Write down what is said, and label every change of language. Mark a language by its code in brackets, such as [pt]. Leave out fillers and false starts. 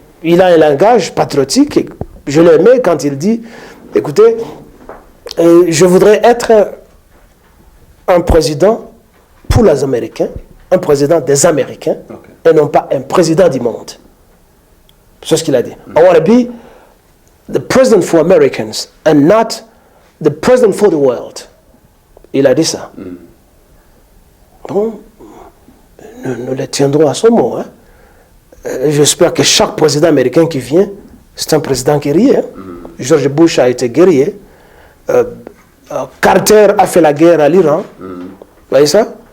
[fr] Il a un langage patriotique. Et je l'ai aimé quand il dit, écoutez, je voudrais être un président pour les Américains, un président des Américains, et non pas un président du monde. C'est ce qu'il a dit. [en] I want to be the president for Americans and not the president for the world. [fr] Il a dit ça. Bon, nous le tiendrons à son mot. Hein. J'espère que chaque président américain qui vient, c'est un président guerrier. Hein. George Bush a été guerrier. Carter a fait la guerre à l'Iran. Vous voyez ça?